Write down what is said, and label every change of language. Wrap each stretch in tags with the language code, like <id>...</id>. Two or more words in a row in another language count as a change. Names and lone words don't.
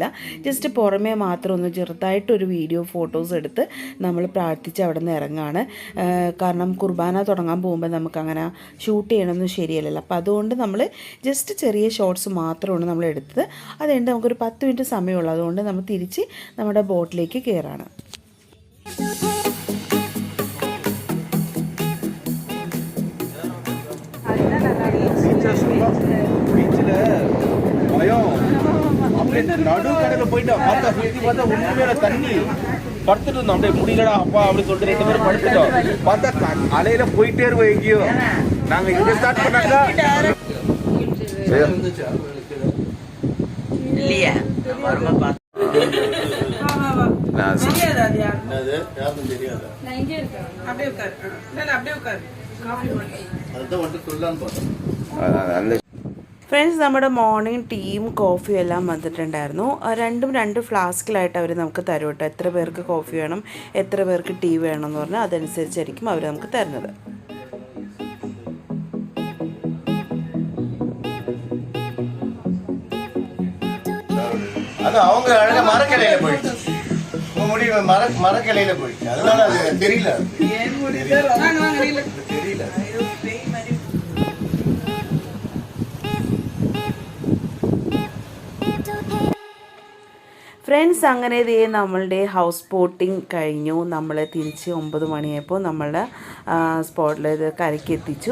<ml>ജസ്റ്റ് പുറമേ മാത്രം ഒന്ന് ചെറുതായിട്ടൊരു വീഡിയോ ഫോട്ടോസ് എടുത്ത് നമ്മൾ പ്രാർത്ഥിച്ച് അവിടെ നിന്ന് ഇറങ്ങാണ്. കാരണം കുർബാന തുടങ്ങാൻ പോകുമ്പോൾ നമുക്കങ്ങനെ ഷൂട്ട് ചെയ്യണമെന്ന് ശരിയല്ലല്ലോ. അപ്പോൾ അതുകൊണ്ട് നമ്മൾ ജസ്റ്റ് ചെറിയ ഷോട്ട്സ് മാത്രമാണ് നമ്മൾ എടുത്തത്. അതുകൊണ്ട് നമുക്കൊരു 10 മിനിറ്റ് സമയമുള്ളൂ. അതുകൊണ്ട് നമ്മൾ തിരിച്ച് നമ്മുടെ ബോട്ടിലേക്ക് കയറാണ്.</ml> <ta>பீச்சில் பயம் அப்படியே நடுக்கடையில் போயிட்டா பார்த்தா சுற்றி பார்த்தா உண்மையில தண்ணி படுத்துட்டு இருந்தோம். அப்படியே முடியலடா அப்பா அப்படி சொல்லிட்டு 2 பேரும் படுத்துட்டோம். பார்த்தா அலையில போயிட்டே இருக்கோம் எங்கேயோ. நாங்கள் இங்கே ஸ்டார்ட் பண்ணாங்க இல்லையா</ta> <ml>ഫ്രണ്ട്സ് നമ്മുടെ മോർണിംഗ് ടീയും കോഫിയും എല്ലാം വന്നിട്ടുണ്ടായിരുന്നു. രണ്ടും 2 ഫ്ലാസ്കിലായിട്ട് അവർ നമുക്ക് തരും കേട്ടോ. എത്ര പേർക്ക് കോഫി വേണം, എത്ര പേർക്ക് ടീ വേണം എന്ന് പറഞ്ഞാൽ അതനുസരിച്ചായിരിക്കും അവർ നമുക്ക് തരുന്നത്.</ml> <ta>அது அவங்க அழகா மரக்கிளையில போயிடுச்சு. முடி மரக்கிளையில போயிடுச்சு. அதனால அது தெரியல. தெரியல.</ta> <ml>ഫ്രണ്ട്സ് അങ്ങനെ നമ്മളുടെ ഹൗസ് ബോട്ടിങ് കഴിഞ്ഞു. നമ്മൾ തിരിച്ച് 9 മണിയായപ്പോൾ നമ്മളുടെ സ്പോട്ടിൽ ഇത് കരയ്ക്ക് എത്തിച്ചു.</ml>